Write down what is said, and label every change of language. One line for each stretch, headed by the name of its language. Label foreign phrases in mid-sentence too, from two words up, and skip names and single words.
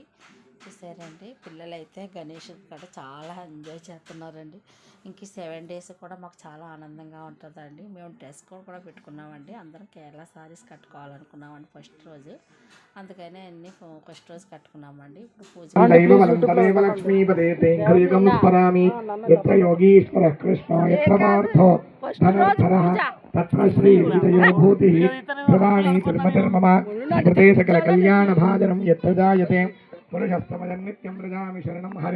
Telugu: చూసారండి, పిల్లలు అయితే గణేష్ కాడ చాలా ఎంజాయ్ చేస్తున్నారండి. ఇంక 7 days కూడా మాకు చాలా ఆనందంగా ఉంటుందండి. మేము డ్రెస్ కోడ్ కూడా పెట్టుకున్నామండి. అందరం కేరళ సారీస్ కట్టుకోవాలనుకున్నామండి ఫస్ట్ రోజు. అందుకనే అన్ని ఫస్ట్ రోజు కట్టుకున్నామండి. ఇప్పుడు పూజ
Sanskrit: तत्र श्री विजयोभूतिः भवानी धर्मधर्मम कृते सकल कल्याण भाजनं यत्र जायते पुरुषस्तमजं नित्यं व्रजामि शरणं हरिं